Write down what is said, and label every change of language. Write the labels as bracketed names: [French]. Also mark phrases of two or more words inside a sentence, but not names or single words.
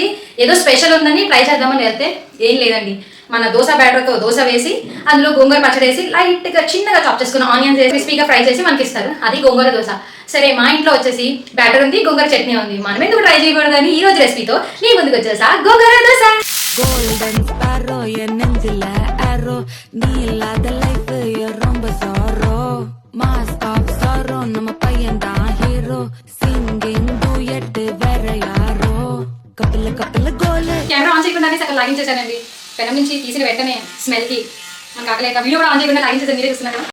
[Telugu] ఏదో స్పెషల్ ఉందని ట్రై చేద్దామని వెళ్తే ఏం లేదండి. మన దోశ బ్యాటర్తో దోశ వేసి అందులో గోంగూర పచ్చడి వేసి లైట్గా చిన్నగా చాప్ చేసుకున్న ఆనియన్స్ వేసి క్రిస్పీగా ఫ్రై చేసి మనకి ఇస్తారు. అది గోంగూర దోశ. సరే, మా ఇంట్లో వచ్చేసి బ్యాటర్ ఉంది, గోంగూర చట్నీ ఉంది, మనం ఎందుకు ట్రై చేయకూడదని ఈ రోజు రెసిపీతో నీ ముందుకు వచ్చేసా గోంగూర దోశ. [English] Golden sparrow, [Tamil] என் நெஞ்சில arrow, நீ இல்லாத life ரொம்ப sorrow, [English] mask of sorrow, [Tamil] நம்ம பையன் தான் hero, [English] singing duet [Tamil] வேற யாரோ, [Telugu] కపిల కపిల గోల్. కెమెరా ఆన్ చేయకుండానే సగం లాగించేసానండి. పెనం నుంచి తీసిన వెంటనే స్మెల్కి మనకు ఆకలేక వీడియో కూడా ఆన్ చేయకుండా లాగించేసాను. మీరే చూస్తున్నారు.